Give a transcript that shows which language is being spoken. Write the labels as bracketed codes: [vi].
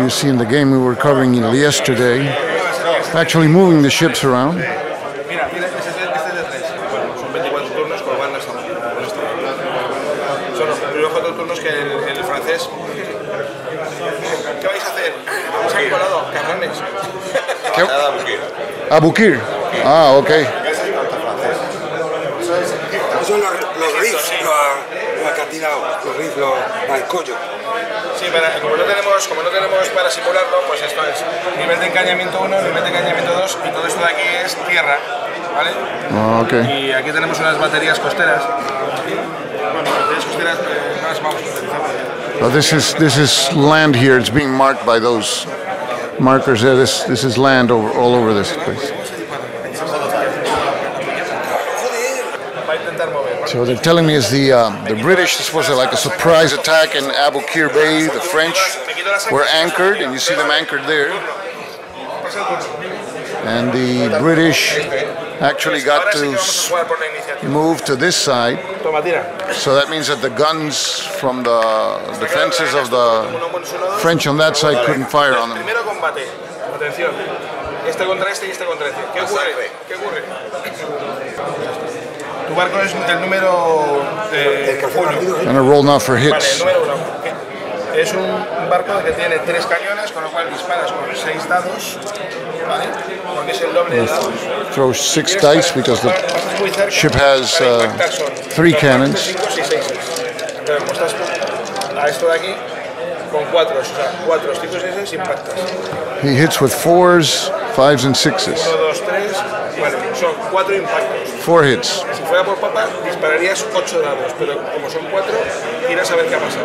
[en] You see in the game we were covering yesterday, actually moving the ships around. [es] Mira, este es de 3. Bueno, son 24 turnos, con lo cual no está mal. Son los primeros 4 turnos que el francés... ¿Qué vais a hacer? Vamos a ir colado, cabrones. Abukir. Ah, ok. Son los riffs, los acatinados, los riffs, el collo. Sí, pero como no tenemos para simularlo, pues esto es nivel de encañamiento 1, nivel de encañamiento 2 y todo esto de aquí es tierra, ¿vale? [en] Oh, okay. [es] Y aquí tenemos unas baterías costeras. Bueno, baterías costeras no las vamos a utilizar. [en] Well, this is land here. It's being marked by those markers there. This is land all over this place. So they're telling me is the British, this was like a surprise attack in Abu Qir Bay. The French were anchored, and you see them anchored there. And the British actually got to move to this side. So that means that the guns from the defenses of the French on that side couldn't fire on them. [es] Primero combate. Atención. Este contra este y este contra este. ¿Qué ocurre? ¿Qué ocurre? Tu barco es el número 1. [en] And a roll now for [es] Vale, el [en] hits. [es] número 1. Es un barco que tiene 3 cañones, con lo cual disparas con 6 dados, ¿vale? Porque es el doble de dados. [en] Throw 6 dice because the ship has 3 cannons. [es] 5, 6, 6. Entonces, como estás a esto de aquí, con 4, o sea, 4, 5, 6, 6 impactas. [en] He hits with 4s, 5s, and 6s. [es] 1, 2, 3, bueno, son 4 impactos. [en] 4 hits. [es] Si fuera por papa, dispararías 8 dados, pero como son 4, tiras a ver qué ha pasado.